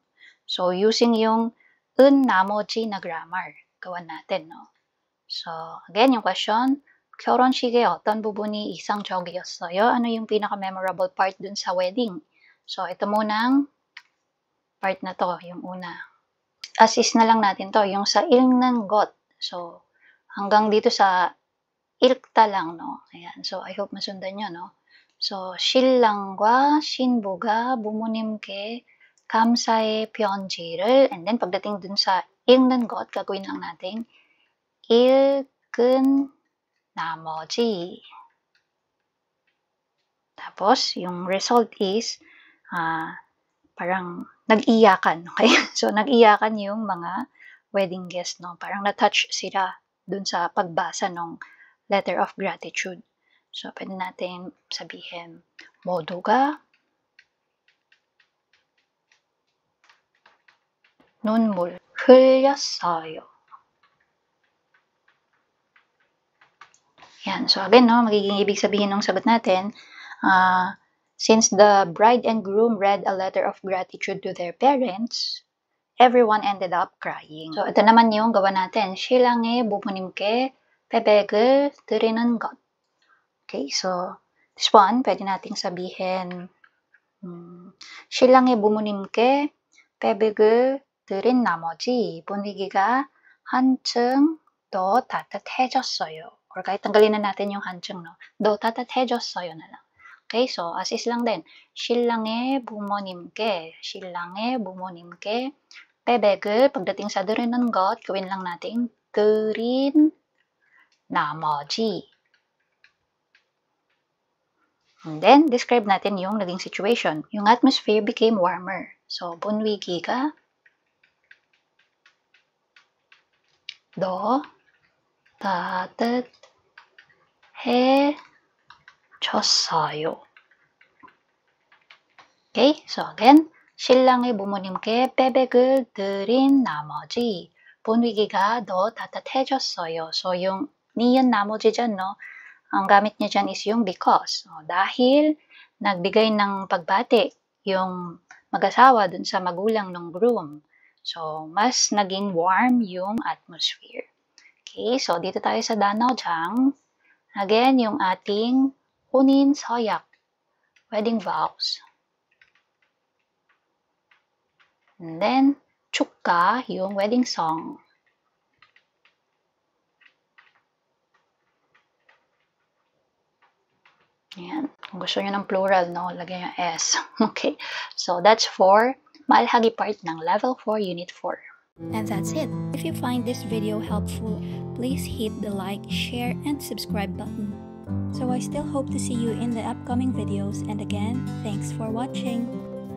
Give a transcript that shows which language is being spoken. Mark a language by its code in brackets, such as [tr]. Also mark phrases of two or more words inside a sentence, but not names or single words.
[tl] So, using yung 나머지 na grammar, gawan natin, no? So, again, yung question, [ko] 결혼식의 어떤 부분이 이상적이었어요? [tl] Ano yung pinaka-memorable part dun sa wedding? So, ito munang part na to, yung una. As-is na lang natin to, yung sa [ko] 읽는 것. [tl] So, hanggang dito sa 읽다 lang, no? Ayan. So, [en] I hope [tl] masundan nyo, no? So, [ko] 신랑과 신부가 부모님께 감사의 편지를, [en] and then [tl] pagdating dun sa [ko] 읽는 것, [tl] gagawin lang natin [ko] 읽은 나머지. [tl] Tapos, yung result is parang nag-iyakan. Okay? So, nag-iyakan yung mga [en] wedding guests, [tl] no? Parang na-touch sila dun sa pagbasa ng [en] letter of gratitude. [tl] So, pwede natin sabihin, [ko] 모두가 눈물 흘렸어요. [tl] Yan. So, again, no, magiging ibig sabihin ng sagot natin, [en] since the bride and groom read a letter of gratitude to their parents, everyone ended up crying. [tl] So, ito naman yung gawa natin. [ko] 신랑의 부모님께 태백을 드리는 것. [en] Okay, so this one, [tl] pwede nating sabihin, [ko] 신랑의 부모님께 태백을 드린 나머지 분위기가 한층 더 따뜻해졌어요. [tl] Or kahit tanggalin na natin yung 한층, no? [ko] 더 따뜻해졌어요 [tl] na lang. Okay, so [en] as is [tl] lang din. [ko] 신랑의 부모님께 태백을, [tl] pagdating sa [ko] 드리는 것, [tl] gawin lang natin [ko] 드린 나머지. [tl] And then, describe natin yung naging situation. Yung [en] atmosphere became warmer. [tl] So, [ko] 분위기가 더 따뜻해졌어요. [tl] Okay, so again, [ko] 신랑의 부모님께 빼백을 드린 나머지 분위기가 더 따뜻해졌어요. [tl] So, yung niyan namoji dyan, no? Ang gamit niya dyan is yung because. So, dahil nagbigay ng pagbati yung mag-asawa dun sa magulang ng groom. So, mas naging warm yung atmosphere. Okay, so dito tayo sa 단어장. Again, yung ating [ko] 혼인 서약, [en] wedding vows. And then, [ko] 축가, [tl] yung [en] wedding song. [tl] Ayan. Kung gusto nyo ng plural, no, lagay yung S. Okay. [en] So, that's for Maalhagi part ng Level 4, Unit 4. And that's it. If you find this video helpful, please hit the like, share, and subscribe button. So I still hope to see you in the upcoming videos, and again, thanks for watching.